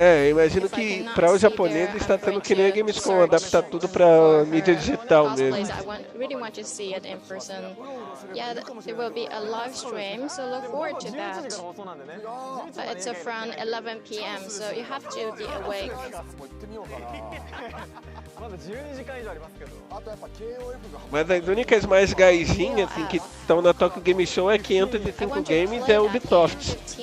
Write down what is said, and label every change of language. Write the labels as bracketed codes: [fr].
[pt] Imagino que para os japoneses está sendo que nem a Gamescom, adaptar tudo para mídia digital mesmo. [en] I really want to see it in person. Yeah, there will be a live stream, so look forward to that. It's from 11 p.m., so you have to be awake. [pt] Mas as únicas mais gaizinhas assim, que estão na Tokyo Game Show é 505 Games e a Ubisoft.